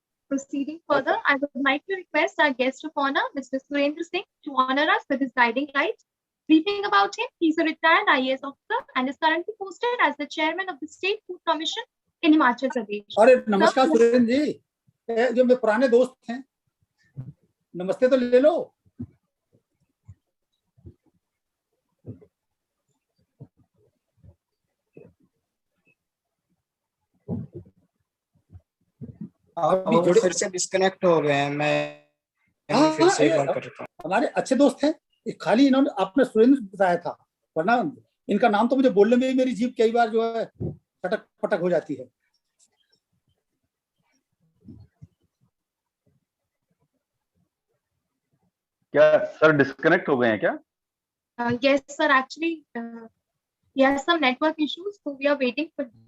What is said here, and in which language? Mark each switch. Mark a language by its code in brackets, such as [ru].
[en] Proceeding further, I would like to request our guest of honor, Mr. Surendra Singh, to honor us with his guiding light. Briefing about him: he's a retired IAS officer and is currently posted as the chairman of the State Food Commission in Himachal Pradesh. [hi] अरे नमस्कार सुरेंद्र जी, जो मेरे पुराने दोस्त हैं, नमस्ते तो ले लो। जुड़े फिर से डिस्कनेक्ट हो गए हैं। मैं फिर से कॉल कर रहा हूं। हमारे अच्छे दोस्त हैं, खाली इन्होंने आपने सुरेंद्र बताया था, वरना इनका नाम तो मुझे बोलने में ही मेरी जीभ कई बार जो है फटक फटक हो जाती है। क्या सर डिस्कनेक्ट हो गए हैं क्या? [en] Yes, sir. Actually, he has some network issues, so we are waiting for.